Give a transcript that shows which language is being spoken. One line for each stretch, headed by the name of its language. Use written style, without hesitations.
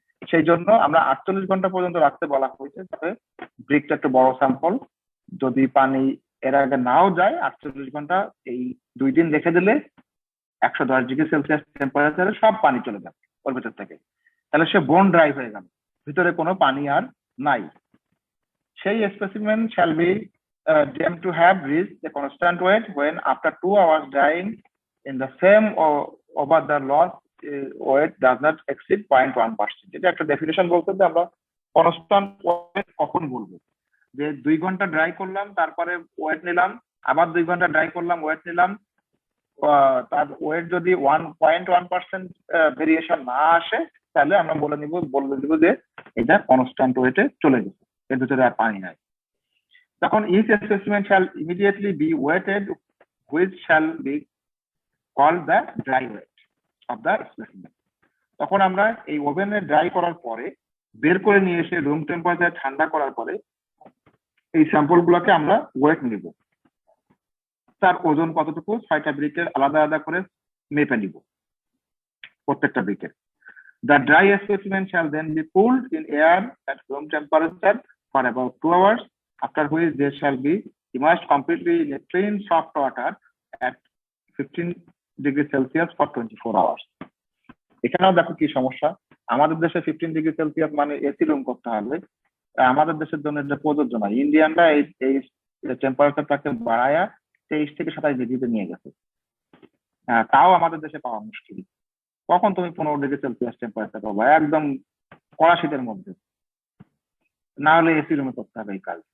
Bangla: সেই জন্য আমরা 48 ঘন্টা পর্যন্ত রাখতে বলা হয়েছে, তবে ব্রিকটা একটু বড় স্যাম্পল, যদি পানি এর আগে নাও যায় 48 ঘন্টা, এই 2 দিন রেখে দিলে 110 ডিগ্রি সেলসিয়াস টেম্পারেচারে সব পানি চলে যাবে ওর ভিতর থেকে, তাহলে সে বোন ড্রাই হয়ে গেল, ভিতরে কোনো পানি আর নাই। সেই
English: Specimen shall be deemed to have reached the constant weight when after 2 hours drying in the same over the loss weight does not exceed 0.1%.
Bangla: এটা একটা ডেফিনেশন বলতে যে আমরা কনস্ট্যান্ট ওয়েট কখন বলবো, যে 2 ঘন্টা ড্রাই করলাম, তারপরে ওয়েট নিলাম, আবার 2 ঘন্টা ড্রাই করলাম, ওয়েট নিলাম, তার ওয়েট যদি 1.1% ভেরিয়েশন না আসে, তাহলে আমরা বলে দিব যে এটা কনস্ট্যান্ট ওয়েটে চলে গেছে, এর ভিতরে আর পানি নাই। তখন
English: each specimen shall immediately be weighted, which shall be called the dry weight of the specimen.
Bangla: তখন আমরা এই ওভেনে ড্রাই করার পরে বের করে নিয়ে এসে রুম টেম্পারেচার ঠান্ডা করার পরে এই স্যাম্পল গুলোকে আমরা ওয়েট নিব, তার ওজন কতটুকু 6টা ব্রিকের আলাদা আলাদা করে মেপে নিব প্রত্যেকটা ব্রিকের।
English: The dry specimen shall then be cooled in air at room temperature for about 2 hours, after which they shall be immersed completely in a clean soft water at 15 degrees Celsius for 24 hours.
Bangla: এখানেও দেখো কি সমস্যা, আমাদের দেশে 15 degree Celsius মানে AC room করতে হবে, আমাদের দেশের জন্য এটা প্রযোজ্য নয়। ইন্ডিয়ানরা এই টেম্পারেচারটাকে বাড়ায়া 23 থেকে 27 ডিগ্রিতে নিয়ে গেছে, তাও আমাদের দেশে পাওয়া মুশকিল। কখন তুমি 15 ডিগ্রি সেলসিয়াস টেম্পারেচার পাবো একদম কড়া শীতের মধ্যে, না হলে এসি রুমে করতে হবে এই কাজ।